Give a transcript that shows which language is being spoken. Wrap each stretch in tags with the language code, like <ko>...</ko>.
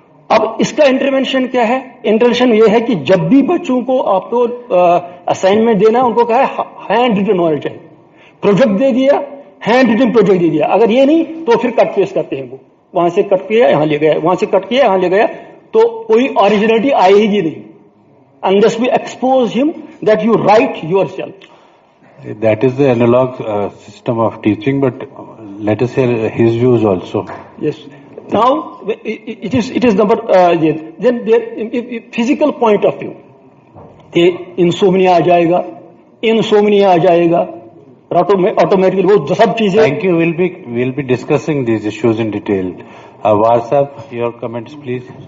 <hi>अब इसका इंटरवेंशन क्या है? इंटरवेंशन ये है कि जब भी बच्चों को आपको असाइनमेंट देना, उनको कहा है हैंड रिटन होना चाहिए. प्रोजेक्ट दे दिया, हैंड रिटन प्रोजेक्ट दे दिया. अगर ये नहीं तो फिर कट पेस्ट करते हैं. वो वहां से कट किया यहां ले गया, वहां से कट किया यहां ले गया. तो कोई ओरिजिनलिटी आएगी नहीं,</hi> <en>unless we expose him that you write yourself. That is the analog system of teaching, but let us hear his views also. Yes. Now it is number then there physical point of view.</en> <hi>Insomnia आ जाएगा, insomnia आ जाएगा, automatically वो सब चीजें.</hi> <en>Thank you. We'll be discussing these issues in detail. War Sahab, your comments please.</en>